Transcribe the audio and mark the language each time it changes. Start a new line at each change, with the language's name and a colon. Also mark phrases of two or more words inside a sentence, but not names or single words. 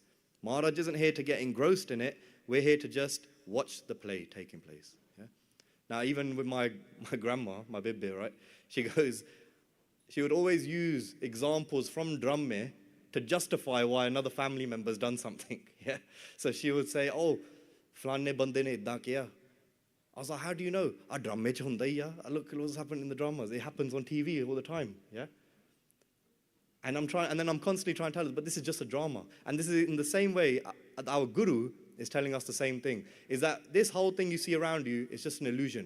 English: Maharaj isn't here to get engrossed in it, we're here to just watch the play taking place. Yeah? Now, even with my grandma, my Bibi, right? She would always use examples from Dramme to justify why another family member's done something. Yeah? So she would say,
Punjabi: ਓਹ, ਫਲਾਣੇ ਬੰਦੇ ਨੇ ਇੱਦਾਂ ਕਿਆ.
English: I was like, how do you know?
Punjabi: ਡਰਾਮੇ ਚ ਹੁੰਦਾ ਹੀ ਹੈ.
English: Look at what's happening in the dramas. It happens on TV all the time. Yeah? And then I'm constantly trying to tell her, but this is just a drama. And this is in the same way, our Guru is telling us the same thing, is that this whole thing you see around you is just an illusion.